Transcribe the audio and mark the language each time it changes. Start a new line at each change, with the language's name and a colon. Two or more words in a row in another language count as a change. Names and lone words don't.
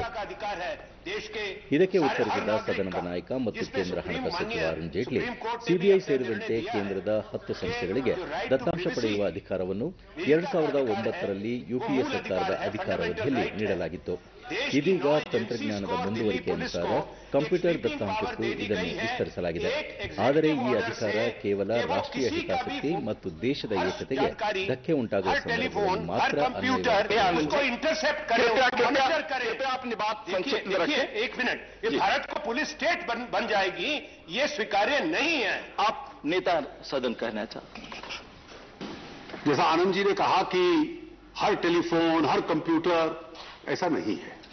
Kannada: ಇದಕ್ಕೆ ಉತ್ತರಿಸಿದ ಸದನದ ನಾಯಕ ಮತ್ತು ಕೇಂದ್ರ ಹಣಕಾಸು ಸಚಿವ ಅರುಣ್ ಜೇಟ್ಲಿ ಸಿಬಿಐ ಸೇರಿದಂತೆ ಕೇಂದ್ರದ 10 ಸಂಸ್ಥೆಗಳಿಗೆ ದತ್ತಾಂಶ ಪಡೆಯುವ ಅಧಿಕಾರವನ್ನು 2009ರಲ್ಲಿ ಯುಪಿಎ ಸರ್ಕಾರದ ಅಧಿಕಾರಾವಧಿಯಲ್ಲಿ ನೀಡಲಾಗಿತ್ತು. ಇದೀಗ ತಂತ್ರಜ್ಞಾನದ ಮುಂದುವರಿಕೆ ಅನುಸಾರ ಕಂಪ್ಯೂಟರ್ ದತ್ತಾಂಶಕ್ಕೂ ಇದನ್ನು ವಿಸ್ತರಿಸಲಾಗಿದೆ. ಆದರೆ ಈ ಅಧಿಕಾರ ಕೇವಲ ರಾಷ್ಟ್ರೀಯ ಹಿತಾಸಕ್ತಿ ಮತ್ತು ದೇಶದ ಏಕತೆಗೆ ಧಕ್ಕೆ ಉಂಟಾಗುವ ಸಂದರ್ಭದಲ್ಲಿ ಮಾತ್ರ
Hindi: भारत को
English: police state
Hindi: बन जाएगी, ये स्वीकार्य नहीं है. आप नेता सदन कहना चाहते हैं. जैसा आनंद जी ने कहा कि हर टेलीफोन, हर कंप्यूटर, ऐसा नहीं है.